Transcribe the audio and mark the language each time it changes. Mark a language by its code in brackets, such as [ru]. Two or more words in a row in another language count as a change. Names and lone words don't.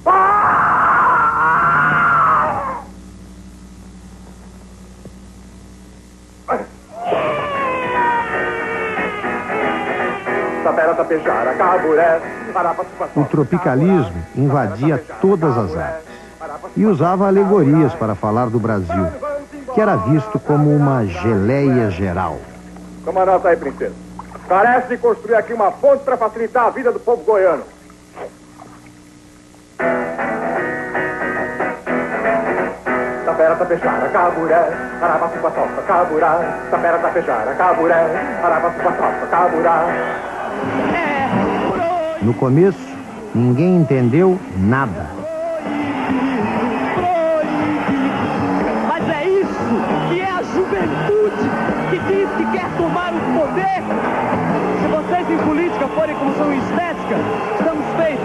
[pt] O tropicalismo invadia todas as artes e usava alegorias para falar do Brasil, que era visto como uma geleia geral. Toma nota aí, princesa. Carece de construir aqui uma ponte para facilitar a vida do povo goiano. Tapera, tapejara, caburé, arabaçu, paçoca, caburá. Tapera, tapejara, caburé, arabaçu, paçoca, caburá. No começo, ninguém entendeu nada. Mas é isso que é a juventude que diz que quer tomar o poder. Se vocês em política forem como são em estética, estamos feitos.